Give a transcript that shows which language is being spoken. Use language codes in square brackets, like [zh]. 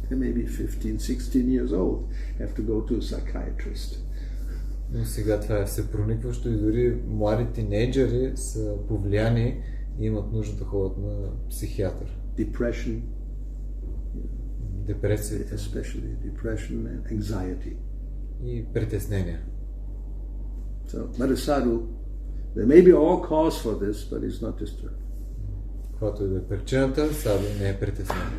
[en] They may be 15, 16 years old, have to go to a psychiatrist. [bg] Но сега това е всепроникващо и дори млади тинейджери са повлияни и имат нужда да ходят на психиатър. [en] Depression. [bg] Депресия. [en] Especially depression and anxiety. [bg] И притеснения. [en] So, but a sadhu, there may be all cause for this, but he's not disturbed. [bg] Каквато и да е причината, саду не е притеснен.